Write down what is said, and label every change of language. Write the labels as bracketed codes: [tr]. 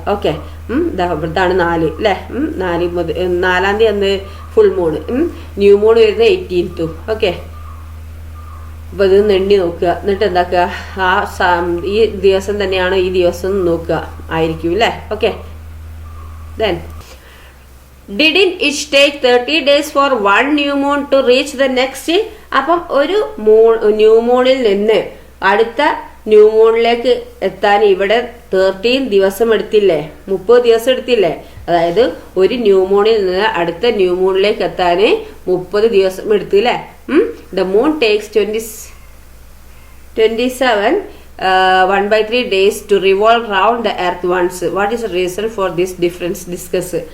[ml] Okay, ഇതാണ് 4 അല്ലേ. 4-ാം തീയതി അന്ന് ഫുൾ മൂണ്, ന്യൂ മൂൺ വരുന്നത് 18th. ഓക്കെ, അപ്പോൾ ഇത് എണ്ണി നോക്കുക. എന്നിട്ട് എന്താക്കുക, ഈ ദിവസം തന്നെയാണോ ഈ ദിവസം നോക്കുക ആയിരിക്കും അല്ലേ. [en] Okay, then Didn't it take 30 days for one new moon to reach the next? [ml] അപ്പം ഒരു ന്യൂ മൂണിൽ നിന്ന് അടുത്ത ന്യൂ മൂണിലേക്ക് എത്താൻ ഇവിടെ 13 ദിവസം എടുത്തില്ലേ, 30 ദിവസം എടുത്തില്ലേ. അതായത് ഒരു ന്യൂ മൂണിൽ നിന്ന് അടുത്ത ന്യൂ മൂണിലേക്ക് എത്താൻ 30 ദിവസം എടുത്തില്ലേ. [en] The moon takes 27 1/3 days to revolve round the earth once. What is the reason for this difference? Discuss.